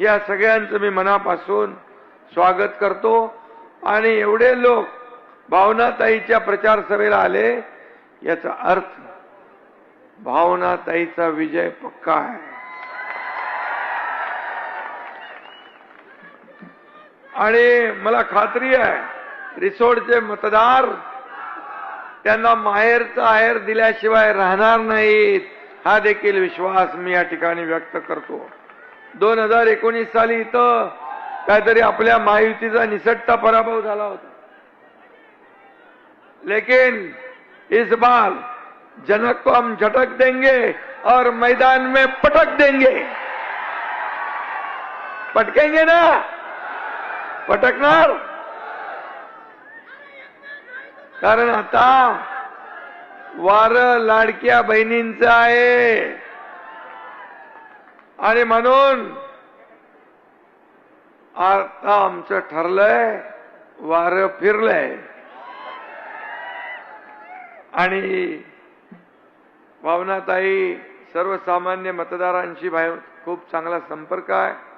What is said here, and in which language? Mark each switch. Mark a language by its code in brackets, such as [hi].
[mr] या सगळ्यांचं मी मनापासून स्वागत करतो आणि एवढे लोक भावनाताईच्या प्रचार सभेला आले याचा अर्थ भावनाताईचा विजय पक्का आहे आणि मला खात्री आहे रिसोर्टचे मतदार त्यांना माहेरचा आहेर दिल्याशिवाय राहणार नाहीत, हा देखील विश्वास मी या ठिकाणी व्यक्त करतो। 2019 साली इथं काहीतरी आपल्या महायुतीचा निसटता पराभव झाला होता, [hi] लेकिन इस बार जनक को हम झटक देंगे और मैदान में पटक देंगे। पटकेंगे ना, [mr] पटकणार, कारण आता वार लाडक्या बहिणींचं आहे आणि म्हणून आता आमचं ठरलंय, वार फिरलंय आणि भावनाताई सर्वसामान्य मतदारांशी खूप चांगला संपर्क आहे।